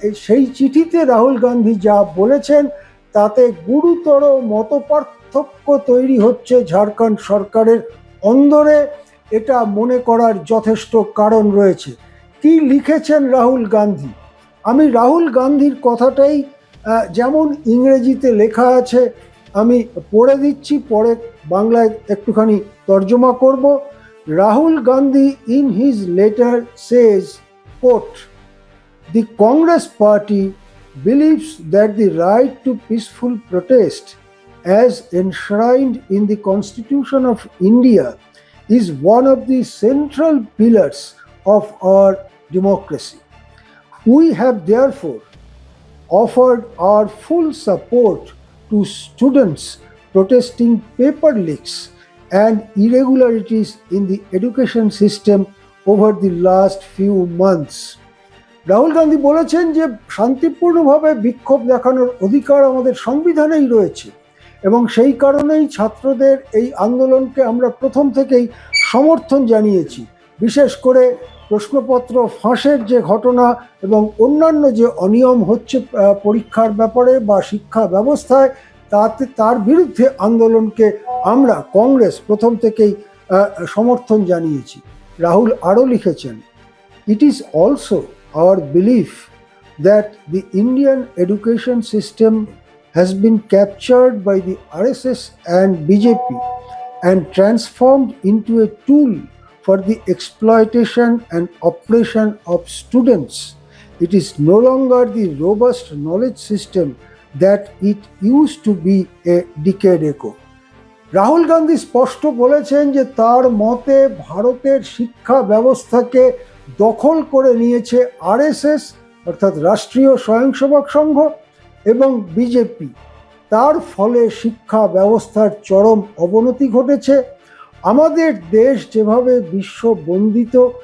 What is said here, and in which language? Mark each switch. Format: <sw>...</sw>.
<bn>সেই চিঠিতে রাহুল গান্ধী যা বলেছেন তাতে গুরুতর মতপার্থক্য তৈরি হচ্ছে ঝাড়খণ্ড সরকারের অন্দরে। এটা মনে করার যথেষ্ট কারণ রয়েছে। কি লিখেছেন রাহুল গান্ধী? আমি রাহুল গান্ধীর কথাটাই যেমন ইংরেজিতে লেখা আছে আমি পড়ে দিচ্ছি, পরে বাংলায় একটুখানি তর্জমা করব।</bn> <en>Rahul Gandhi in his letter says, quote, "The Congress party believes that the right to peaceful protest as enshrined in the Constitution of India is one of the central pillars of our democracy. We have therefore offered our full support to students protesting paper leaks and irregularities in the education system over the last few months."</en> <bn>Rahul Gandhi বলেছেন যে শান্তিপূর্ণভাবে বিক্ষোভ দেখানোর অধিকার আমাদের সংবিধানেই রয়েছে এবং সেই কারণেই ছাত্রদের এই আন্দোলনকে আমরা প্রথম থেকেই সমর্থন জানিয়েছি। বিশেষ করে প্রশ্নপত্র ফাঁসের যে ঘটনা এবং অন্যান্য যে অনিয়ম হচ্ছে পরীক্ষার ব্যাপারে বা শিক্ষা ব্যবস্থায়, তার বিরুদ্ধে আন্দোলনকে আমরা কংগ্রেস প্রথম থেকেই সমর্থন জানিয়েছি।</bn> <en>Rahul</en> <bn>আরও লিখেছেন,</bn> <en>"It is also our belief that the Indian education system has been captured by the RSS and BJP and transformed into a tool for the exploitation and oppression of students. It is no longer the robust knowledge system that it used to be a decade ago."</en> <bn>Rahul Gandhi স্পষ্ট বলেছেন যে তার মতে ভারতের শিক্ষা ব্যবস্থাকে দখল করে নিয়েছে আরএসএস অর্থাৎ রাষ্ট্রীয় স্বয়ংসেবক সংঘ এবং বিজেপি। তার ফলে শিক্ষা ব্যবস্থার চরম অবনতি ঘটেছে। আমাদের দেশ যেভাবে বিশ্ব বন্দিত,</bn>